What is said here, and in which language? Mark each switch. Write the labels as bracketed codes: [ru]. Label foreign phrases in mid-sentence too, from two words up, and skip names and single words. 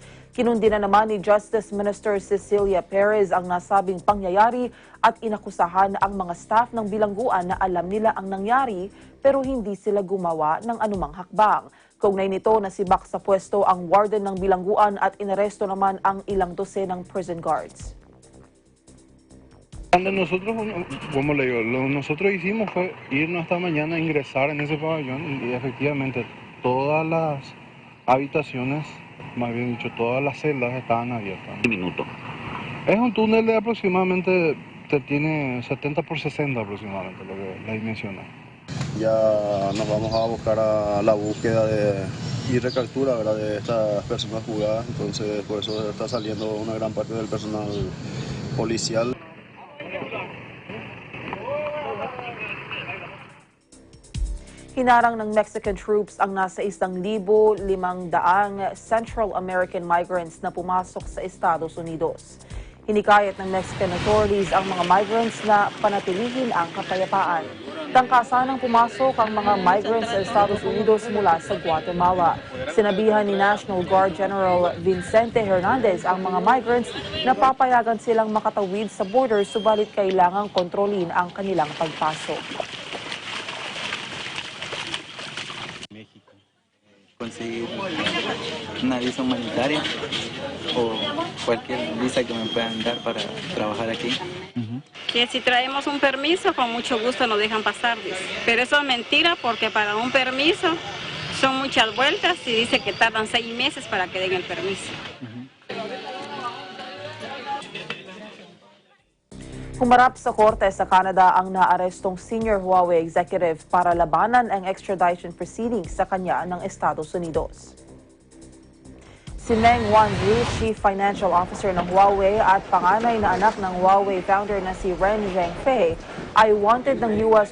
[tl] Kinundi na naman ni Justice Minister Cecilia Perez ang nasabing pangyayari at inakusahan ang mga staff ng bilangguan na alam nila ang nangyari pero hindi sila gumawa ng anumang hakbang. Kaugnay nito, nasibak sa pwesto ang warden ng bilangguan at inaresto naman ang ilang dosenang [en] prison guards. [es] Nosotros, como le digo, lo que nosotros hicimos fue irnos esta mañana a ingresar en ese pabellón y efectivamente todas las habitaciones, más bien dicho, todas las celdas estaban abiertas. Un minuto. Es un túnel de aproximadamente, tiene 70 por 60 aproximadamente, lo que la dimensiona. Ya nos vamos a buscar a la búsqueda y recaptura, ¿verdad?, de estas personas fugadas, entonces por eso está saliendo una gran parte del personal policial. [tl] Hinarang ng [en] Mexican troops [tl] ang nasa 1,500 [en] Central American migrants [tl] na pumasok sa Estados Unidos. Hinikayat ng [en] Mexican authorities [tl] ang mga migrants na panatilihin ang kapayapaan. Tangkasan ng pumasok ang mga migrants sa Estados Unidos mula sa Guatemala. Sinabihan ni National Guard General Vicente Hernandez ang mga migrants na papayagan silang makatawid sa border subalit kailangang kontrolin ang kanilang pagpasok. [es] Conseguir una visa humanitaria o cualquier visa que me puedan dar para trabajar aquí. Que si traemos un permiso, con mucho gusto nos dejan pasar, dice. Pero eso es mentira porque para un permiso son muchas vueltas y dice que tardan 6 meses para que den el permiso. [tl] Humarap sa korte sa Canada ang naarestong [en] senior Huawei executive [tl] para labanan ang [en] extradition proceedings [tl] sa kanya ng Estados Unidos. Si Meng Wanzhou, [en] Chief Financial Officer [tl] ng Huawei at panganay na anak ng Huawei founder na si Ren Zhengfei, ay wanted ng U.S.